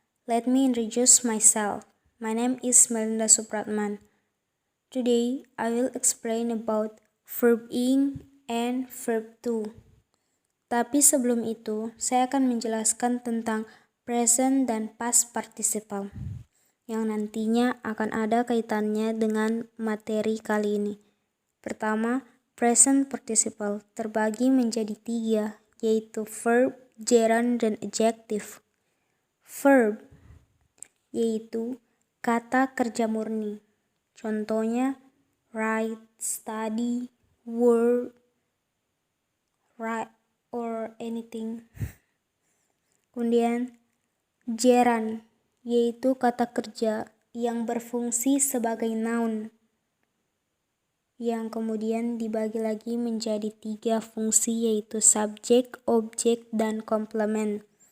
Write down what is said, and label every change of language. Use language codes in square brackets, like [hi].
[en] Let me introduce myself. My name is Melinda Supratman. Today, I will explain about verb ing and verb to. [id] Tapi sebelum itu, saya akan menjelaskan tentang present dan past participle yang nantinya akan ada kaitannya dengan materi kali ini. Pertama, present participle terbagi menjadi 3, yaitu verb, gerund, dan adjective. Verb yaitu kata kerja murni. Contohnya [en] write, study, work, write, or anything. [id] Kemudian gerund yaitu kata kerja yang berfungsi sebagai noun, yang kemudian dibagi lagi menjadi 3 fungsi, yaitu subjek, objek, dan komplement.